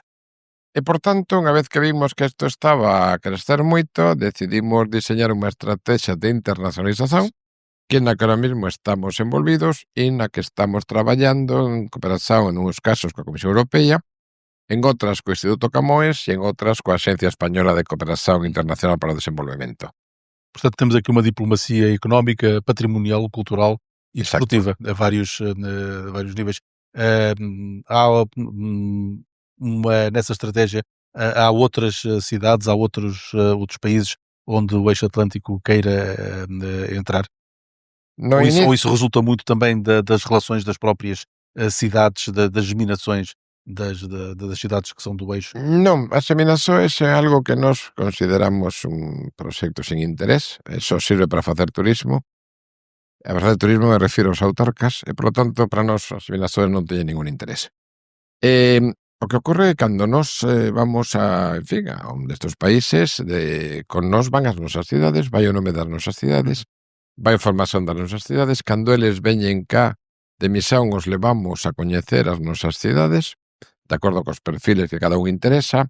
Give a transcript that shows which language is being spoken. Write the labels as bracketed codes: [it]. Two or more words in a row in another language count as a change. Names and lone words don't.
[gl] E, por tanto, unha vez que vimos que isto estaba a crecer moito, decidimos diseñar unha estrategia de internacionalización que na que ahora mesmo estamos envolvidos e na que estamos traballando en cooperación en uns casos coa Comisión Europea, en outras co Instituto Camões e en outras coa Axencia Española de Cooperación Internacional para o Desenvolvemento. [pt] Portanto, temos aqui uma diplomacia económica, patrimonial, cultural e desportiva a vários níveis. Nessa estratégia há outras cidades, há outros países onde o eixo atlântico queira entrar? [gl] No [pt] Ou [gl] inicio, [pt] isso resulta muito também das relações das próprias cidades, das germinações das cidades que são do eixo? [gl] non, as seminaxoes é algo que nós consideramos un proxecto sin interés, só sirve para facer turismo. A facer turismo me refiro aos autarcas e, polo tanto, para nós as seminaxoes non teñen ningún interés. O que ocorre é cando nós vamos a, en fin, a un destes países, con nós van as nosas cidades, vai o nome das nosas cidades, vai a información das nosas cidades, cando eles veñen cá de misión os levamos a coñecer as nosas cidades, de acordo cos perfiles que cada un interesa.